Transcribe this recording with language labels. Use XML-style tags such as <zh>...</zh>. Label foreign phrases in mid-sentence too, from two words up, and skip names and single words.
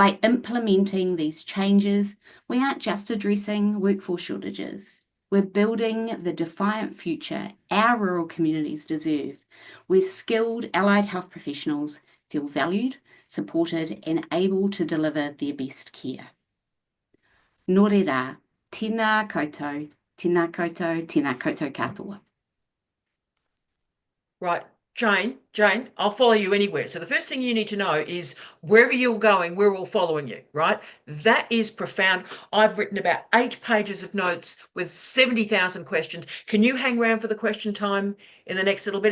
<en>By implementing these changes, we aren't just addressing workforce shortages. We're building the defiant future our rural communities deserve, where skilled allied health professionals feel valued, supported, and able to deliver their best care.</en> <mi>Nō reira, tēnā koutou, tēnā koutou, tēnā koutou katoa.</mi> <en>Right. Jane, I'll follow you anywhere. So the first thing you need to know is wherever you're going, we're all following you, right? That is profound. I've written about 8 pages of notes with 70,000 questions. Can you hang around for the question time in the next little bit?</en>